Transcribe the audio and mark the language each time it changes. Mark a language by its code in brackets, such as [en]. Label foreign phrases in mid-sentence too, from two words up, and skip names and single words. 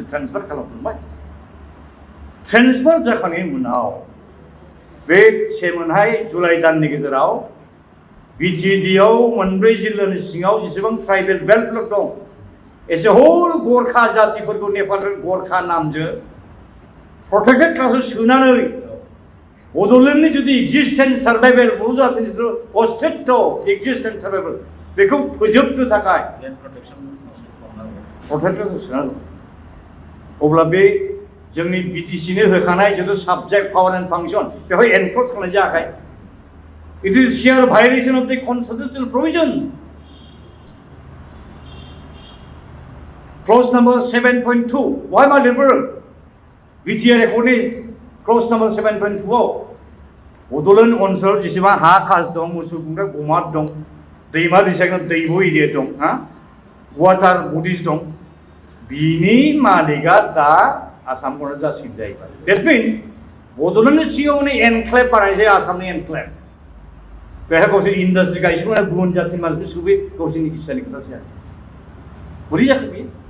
[brx] ट्रेन्सफार खालामखांबाय ट्रेन्सफार जाखांनायनि उनाव बे सेमोनहाय जुलाइ दाननि गेजेराव बिटिडिआव मोनब्रै जिल्लानि सिङाव जेसेबां ट्राइबेल बेल्टफोर दं एसे होल गरखा जातिफोरखौ नेपाल गरखा नामजों [en] protected class [brx] सोनानै बड'लेण्डनि जुदि [en] existence survival [brx] बर' जातिनि अस्तित्व [en] existence survival [brx] बेखौ फोजोबनो थाखाय प्रटेक्टेड सोनांगौ अब्ला बे जोंनि बिटिसिनो होखानाय जिथु [en] subject power and function [brx] बेवहाय एनक्ल'ज खालामनाय जायाखै [en] It is sheer violation of the constitutional provision. Clause number 7.2. Why am I liberal? BTR according clause number 7.2. [brx] बड'लेण्ड ओनसोल जेसेबां हा खास दं मोसौ गुमग्रा गमात दं दैमा दैसानि दैब' एरिया दं हा [en] water bodies [brx] दं बिनि मालिकआ दा आसामखौनो जासिगोन जाहैबाय [en] That means [brx] बड'लेण्डनि सिङावनो एनक्लेभ बानायसै आसामनि एनक्लेभ बेहाय गावसोर इन्डास्ट्रि गायसंनाय गुबुन जातिनि मानसिफोर सुबि गावसोरनि किसानि खोथासै आरो बोरै जाखो बेयो